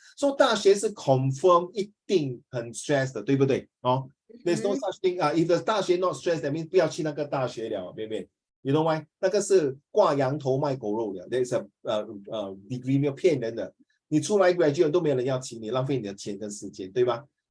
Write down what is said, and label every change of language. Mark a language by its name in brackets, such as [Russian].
[Chinese] So 大学是 confirm 一定很 stress 的，对不对? [English] There's no such thing. If the 大学 not stressed, that means [Chinese] 不要去那个大学了，妹妹. [English] You know why? [Chinese] 那个是挂羊头卖狗肉的。 [English] There's a degree [Chinese] 没有骗人的。你出来 graduate 都没有人要请你，浪费你的钱跟时间，对吧?